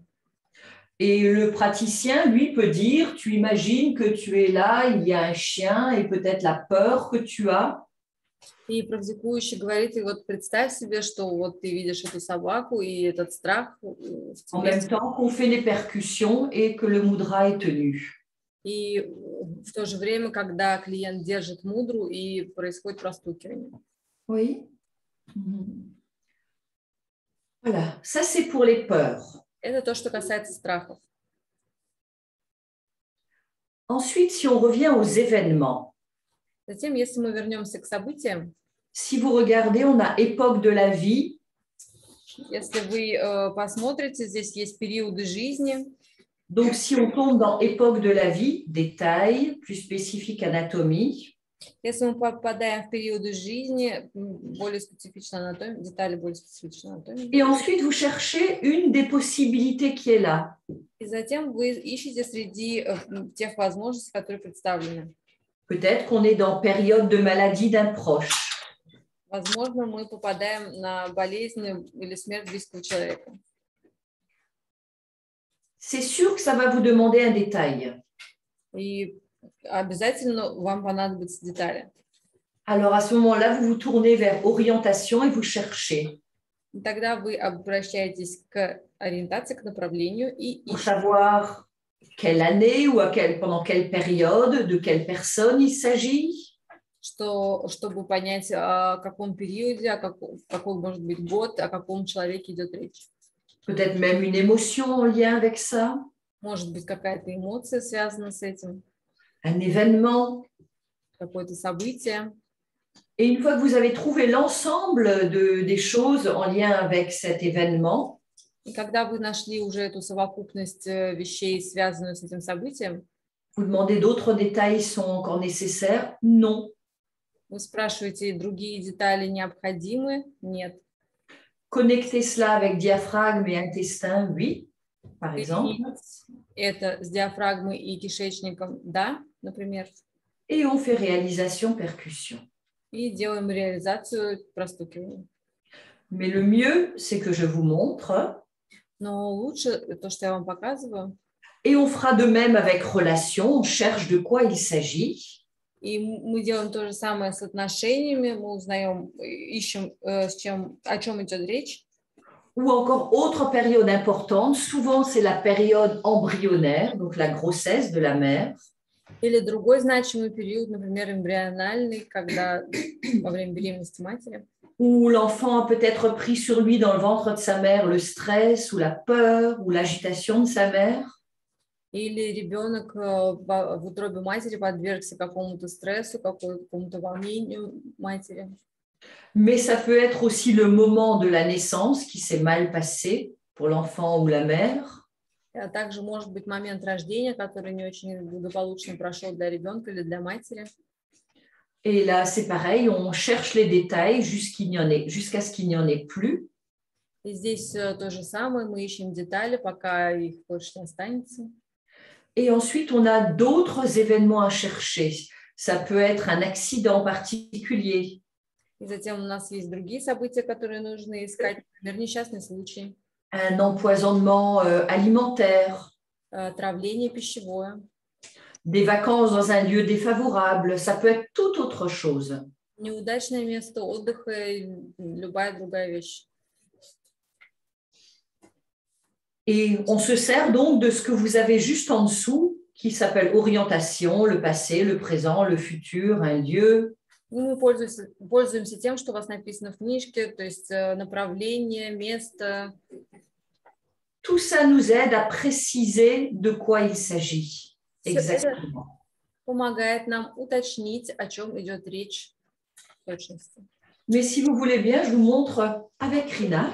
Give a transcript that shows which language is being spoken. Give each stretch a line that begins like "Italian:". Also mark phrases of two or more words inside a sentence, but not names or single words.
French: Et le praticien, lui, peut dire, tu imagines que tu es là, il y a un chien et peut-être la peur que tu as.
Russian: И практикующий говорит, и вот представь себе, что вот ты видишь эту собаку и этот страх.
French: En même temps qu'on fait les percussions et que le mudra est tenu.
Russian: И в то же время, когда клиент держит мудру и происходит простукивание.
French: Oui. Voilà, ça c'est pour les peurs.
Russian: Это то, что касается страхов.
French: Ensuite, si on revient aux événements,
Russian: Затем, если мы вернемся к событиям,
French: si vous regardez, on a époque de la vie.
Russian: если вы посмотрите, здесь есть периоды жизни.
French: Donc, si on tombe dans époque de la vie, détail, plus spécifique anatomie.
Russian: Если мы попадаем в периоды жизни, более специфичная анатомия, детали более специфичной анатомии.
French: Et ensuite, vous cherchez une des possibilités qui est là.
Russian: И затем вы ищете среди тех возможностей, которые представлены.
French: Peut-être qu'on est dans période de maladie d'un proche.
Russian: Возможно, мы попадаем на болезнь или смерть близкого человека.
French: C'est sûr que ça va vous demander un détail.
Russian: И обязательно вам понадобятся детали.
French: Alors, à ce moment-là, vous vous tournez vers orientation et vous cherchez.
Russian: И тогда вы обращаетесь к ориентации, к направлению и
French: Pour
Russian: ищете.
French: savoir quelle année ou pendant quelle période, de quelle personne il s'agit.
Russian: Чтобы понять, о каком периоде, какой может быть год, о каком человеке идет речь.
French: Peut-être même une émotion en lien avec ça.
Russian: Может быть, какая-то эмоция связана с этим,
French: Un événement.
Russian: какое-то событие.
French: Et une fois que vous avez trouvé l'ensemble des choses en lien avec cet événement,
Russian: И когда вы нашли уже эту совокупность вещей, связанную с этим событием,
French: vous demandez d'autres détails sont encore nécessaires? Non.
Russian: вы спрашиваете, другие детали необходимы? Нет.
French: Connecter cela avec diaphragme et intestin, oui, par exemple.
Russian: Это с диафрагмой и кишечником, да, например.
French: Et on fait réalisation percussion.
Russian: И делаем реализацию простукивания.
French: Mais le mieux, c'est que je vous montre.
Russian: Но лучше то, что я вам показываю.
French: Et on fera de même avec relation, on cherche de quoi il s'agit.
Russian: И мы делаем то же самое с отношениями, мы узнаем, ищем, о чем идет речь.
French: Ou encore autre période importante, souvent c'est la période embryonnaire, donc la grossesse de la mère.
Russian: Или другой значимый период, например, эмбриональный, когда во время беременности матери.
French: Où l'enfant a peut-être pris sur lui dans le ventre de sa mère le stress ou la peur ou l'agitation de sa mère.
Russian: Или ребенок в утробе матери подвергся какому-то стрессу, какому-то волнению матери.
French: Mais ça peut être aussi le moment de la naissance qui s'est mal passé pour l'enfant ou la mère.
Russian: А также может быть момент рождения, который не очень благополучно прошел для ребенка или для матери.
French: Et là, c'est pareil, on cherche les détails jusqu'à ce qu'il n'y en ait plus.
Russian: И здесь то же самое, мы ищем детали, пока их больше не останется.
French: Et ensuite, on a d'autres événements à chercher. Ça peut être un accident particulier.
Russian: И затем у нас есть другие события, которые нужно искать, например, несчастный случай.
French: Un empoisonnement alimentaire.
Russian: Отравление пищевое.
French: Des vacances dans un lieu défavorable. Ça peut être toute autre chose.
Russian: Неудачное место отдыха, любая другая вещь.
French: Et on se sert donc de ce que vous avez juste en dessous, qui s'appelle orientation, le passé, le présent, le futur, un lieu.
Russian: Мы пользуемся тем, что у вас написано в книжке, то есть направление, место.
French: Tout ça nous aide à préciser de quoi il s'agit. Exactement.
Russian: Помогает нам уточнить, о чем идет речь в точности.
French: Mais si vous voulez bien, je vous montre avec Rina.